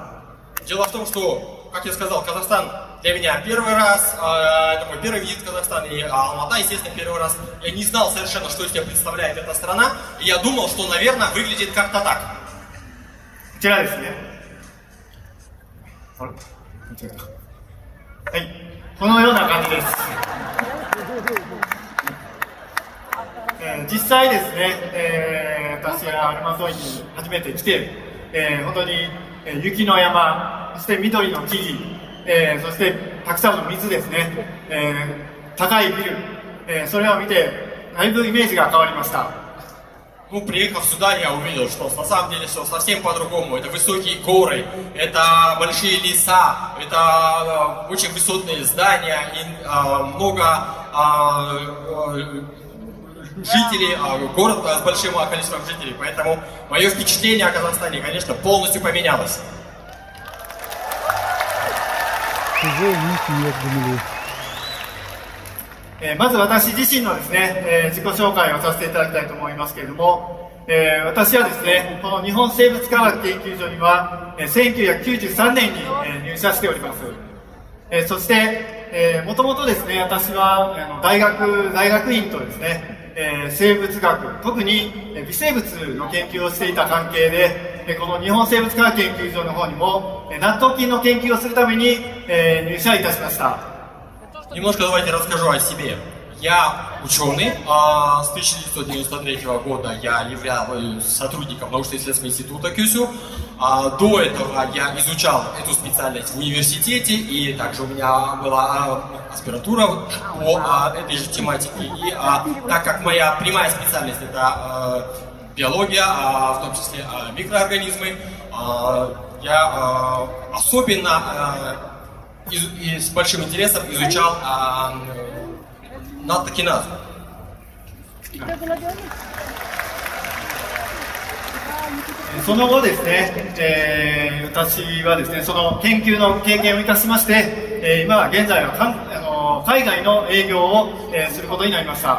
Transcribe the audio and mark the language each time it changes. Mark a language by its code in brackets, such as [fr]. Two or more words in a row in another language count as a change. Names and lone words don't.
[ru] Дело в том, что, как я сказал, Казахстан для меня первый раз, это мой первый визит в Казахстан, и Алмата, естественно, первый раз. Я не знал совершенно, что из себя представляет эта страна, и я думал, что, наверное, выглядит как-то так. [ja] こちらですね。はい、このような感じです。実際ですね、私はアルマトイに初めて来て、本当に、雪の山山、そして緑の木々、そしてたくさんの水ですね、高いビル、それを見てだいぶイメージが変わりました。 [ru] Ну, приехав сюда, я увидел, что на самом деле все совсем по-другому. Это высокие горы, это большие леса, это очень высотные здания и много жителей, город с большим количеством жителей. Поэтому мое впечатление о Казахстане, конечно, полностью поменялось. [ja] まず私自身のですね、自己紹介をさせていただきたいと思いますけれども、私はですね、この日本生物科学研究所には、1993年に、入社しております。そして、もともとですね、私は大学院とですね、生物学、特に微生物の研究をしていた関係で、この日本生物科学研究所の方にも納豆菌の研究をするために、入社いたしました。 [ru] Немножко давайте расскажу о себе. Я ученый, с 1993 года я являюсь сотрудником научно-исследовательского института КЮСЮ. До этого я изучал эту специальность в университете, и также у меня была аспирантура по этой же тематике. И так как моя прямая специальность это биология, в том числе микроорганизмы, я особенно и с большим интересом изучал наттокиназу. [ja] その後ですね、私はですね、その研究の経験を生かしまして、今現在は海外の営業を、することになりました。